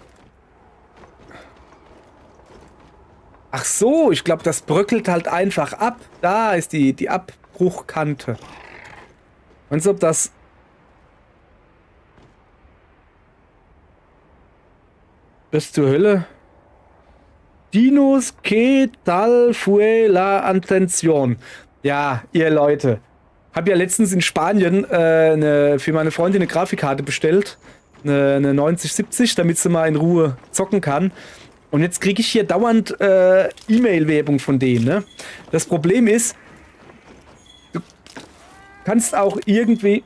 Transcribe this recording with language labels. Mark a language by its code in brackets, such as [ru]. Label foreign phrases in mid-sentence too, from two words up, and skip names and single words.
[de] Ach so, ich glaube, das bröckelt halt einfach ab. Da ist die Abbruchkante. Meinst du, ob das... Das zur Hölle? [es] Dinos que tal fue la atención. [de] Ja, ihr Leute. Hab ja letztens in Spanien für meine Freundin eine Grafikkarte bestellt. Eine 9070, damit sie mal in Ruhe zocken kann. Und jetzt kriege ich hier dauernd E-Mail-Werbung von denen, ne? Das Problem ist, du kannst auch irgendwie...